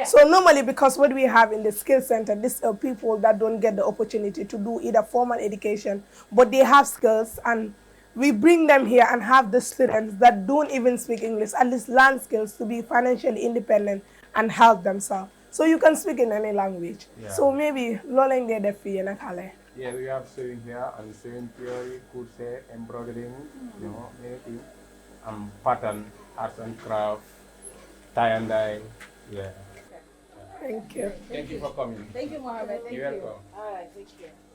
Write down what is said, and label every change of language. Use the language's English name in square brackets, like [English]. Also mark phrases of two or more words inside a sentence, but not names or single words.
[English] So normally, because what we have in the skill center, these are people that don't get the opportunity to do either formal education, but they have skills, and we bring them here and have the students that don't even speak English, at least learn skills to be financially independent and help themselves. So you can speak in any language. Yeah. So maybe loling de defi na kale. Yeah, we have sewing here and sewing theory, crochet, embroidering, you know, anything. Pattern, arts and craft, tie and dye. Yeah. Thank you. Thank you for coming. Thank you, Mohammed. Thank You're you. welcome. All right, thank you.